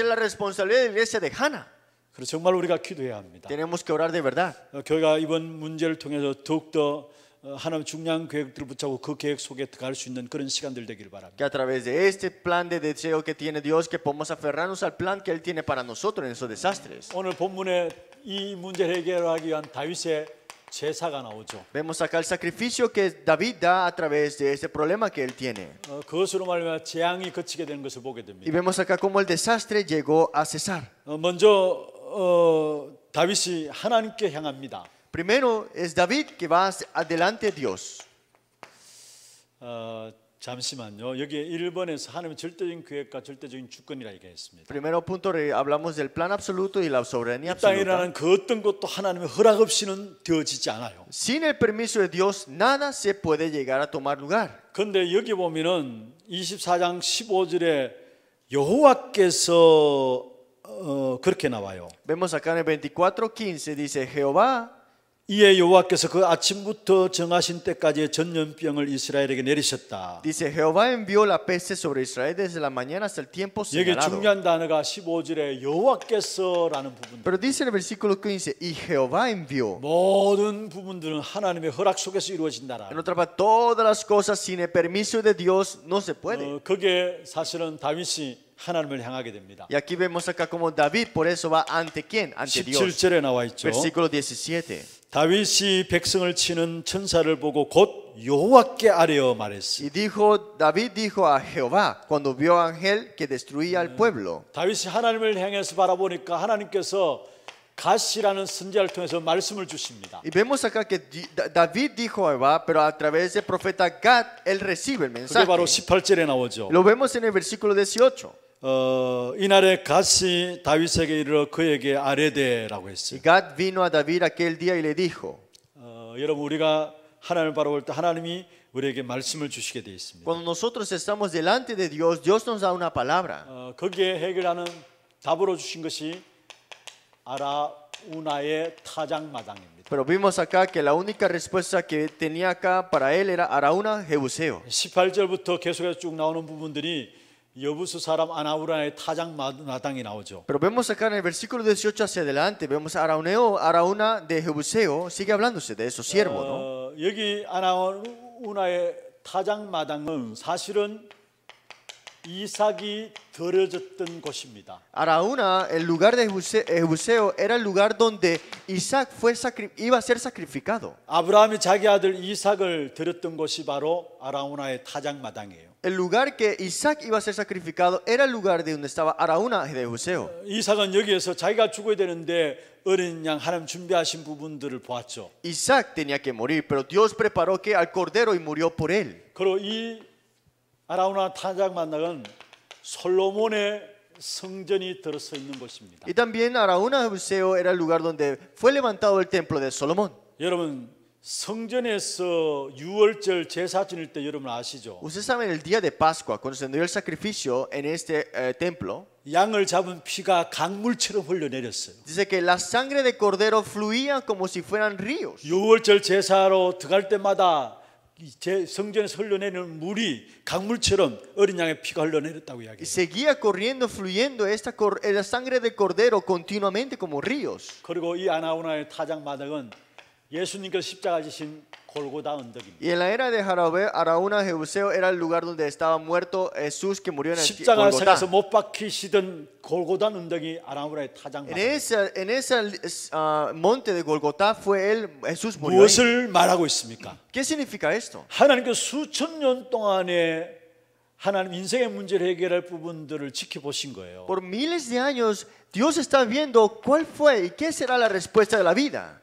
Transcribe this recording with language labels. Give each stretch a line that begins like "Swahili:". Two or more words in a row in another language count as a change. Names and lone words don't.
Spanish: es la responsabilidad de la iglesia de Hana.
Korean: 그래서 정말 우리가 기도해야 합니다.
Spanish: Tenemos que orar de verdad.
Korean: 교회가 이번 문제를 통해서 더욱더 하나님 중요한 계획들을 붙잡고 그 계획 속에 들어갈 수 있는 그런 시간들 되기를 바랍니다.
Spanish: Que a través de este plan de deseo que tiene Dios, que podamos aferrarnos al plan que Él tiene para nosotros en esos desastres.
Korean: 오늘 본문에 이 문제를 해결하기 위한 다윗의 제사가 나오죠.
Spanish: Vemos acá el sacrificio que David da a través de este problema que él tiene.
Korean: 그것으로 말미암아 재앙이 그치게 되는 것을 보게
Spanish: Y
Korean: 됩니다.
Spanish: vemos acá cómo el desastre llegó a cesar.
Korean: 먼저 다윗이 하나님께 향합니다.
Spanish: Primero es David que va adelante de Dios.
Korean: 잠시만요. 여기에 1번에서 하나님의 절대적인 계획과 절대적인 주권이라 얘기했습니다.
Spanish: Primero punto hablamos del plan absoluto y la soberanía
Korean: 이 땅에
Spanish: absoluta.
Korean: 일어나는 그 어떤 것도 하나님의 허락 없이는 되어지지 않아요.
Spanish: Sin el permiso de Dios nada se puede llegar a tomar lugar.
Korean: 그런데 여기 보면은 24장 15절에 여호와께서 그렇게 나와요.
Spanish: Vemos acá en el 24:15 dice Jehová.
Korean: 이에 여호와께서 그 아침부터 정하신 때까지의 전염병을 이스라엘에게 내리셨다.
Spanish: Dice Jehová envió la peste sobre Israel desde la mañana hasta el tiempo
Korean: 여기
Spanish: señalado.
Korean: 중요한 단어가 15절에 여호와께서라는 부분.
Spanish: Pero dice en el versículo 15 y Jehová envió.
Korean: 모든 부분들은 하나님의 허락 속에서 이루어진다라.
Spanish: En otra parte, todas las cosas sin el permiso de Dios no se puede.
Korean: 그게 사실은 다윗이 하나님을 향하게 됩니다.
Spanish: Y aquí vemos acá como David por eso va ante quién? Ante Dios.
Korean: 17절에 나와 있죠.
Spanish: Versículo 17.
Korean: 다윗이 백성을 치는 천사를 보고 곧 여호와께 아뢰어 말했으.
Spanish: Y David dijo a Jehová cuando vio a ángel que destruía al pueblo.
Korean: 다윗이 하나님을 향해서 바라보니까 하나님께서 갓이라는 선지자를 통해서 말씀을 주십니다.
Spanish: Y vemos acá que David dijo a Jehová, pero a través del profeta Gad él recibe el
Korean: 그게
Spanish: mensaje.
Korean: 바로 18절에 나오죠.
Spanish: Lo vemos en el versículo 18.
Korean: 이날에 갓이 다윗에게 이르러 그에게 아뢰되라고 했어요.
Spanish: Y Gad vino a David aquel día y le dijo.
Korean: 여러분 우리가 하나님을 바라볼 때 하나님이 우리에게 말씀을 주시게 되어 있습니다.
Spanish: Cuando nosotros estamos delante de Dios, Dios nos da una palabra.
Korean: 거기에 해결하는 답으로 주신 것이 아라우나의 타작마당입니다.
Spanish: Pero vimos acá que la única respuesta que tenía acá para él era Araúna Jebuseo.
Korean: 18절부터 계속해서 쭉 나오는 부분들이 여부수 사람 아나우라의 타작마당이 나오죠.
Spanish: Pero vemos acá en el versículo 18 hacia adelante, vemos a Araúna de Jebuseo, sigue hablándose de esos siervos, ¿no?
Korean: 여기 아나우나의 타작마당은 사실은 이삭이 들어졌던 곳입니다.
Spanish: Araúna, el lugar de Jebuseo, era el lugar donde Isaac iba a ser sacrificado.
Korean: 아브라함이 자기 아들 이삭을 드렸던 곳이 바로 아라우나의 타작마당이에요.
Spanish: El lugar que Isaac iba a ser sacrificado era el lugar de donde estaba Araúna de Jebuseo.
Korean: 이삭은 여기에서 자기가 죽어야 되는데 어린 양 하나님 준비하신 부분들을 보았죠.
Spanish: Isaac tenía que morir, pero Dios preparó que al cordero y murió por él.
Korean: 그리고 이 아라우나 타작마당은 솔로몬의 성전이 들어서 있는 곳입니다.
Spanish: Y también Araúna de Jebuseo era el lugar donde fue levantado el templo de Salomón.
Korean: 여러분 성전에서 유월절 제사 지낼 때 여러분 아시죠?
Spanish: Ustedes saben el día de Pascua, cuando se dio el sacrificio en este templo,
Korean: 양을 잡은 피가 강물처럼 흘러내렸어요.
Spanish: dice que la sangre de cordero fluía como si fueran ríos.
Korean: 유월절 제사로 들어갈 때마다 성전에서 흘러내리는 물이 강물처럼 어린 양의 피가 흘러내렸다고
Spanish: Y
Korean: 이야기해요.
Spanish: seguía corriendo, fluyendo la sangre de cordero continuamente como ríos.
Korean: 그리고 이 아나우나의 타작마당은 예수님께서 십자가 지신 골고다 언덕입니다.
Spanish: Y en la era de Araúna Jebuseo era el lugar donde estaba muerto Jesús que murió en el
Korean: 십자가에서
Spanish: Golgotá.
Korean: 못 박히시던 골고다 언덕이 아나우나의 타작마당.
Spanish: En ese monte de Golgotá fue Jesús murió ahí.
Korean: 무엇을 말하고 있습니까?
Spanish: ¿Qué significa esto?
Korean: 하나님께서 수천 년 동안에 하나님 인생의 문제를 해결할 부분들을 지켜보신 거예요.
Spanish: Por miles de años Dios está viendo cuál fue y qué será la respuesta de la vida.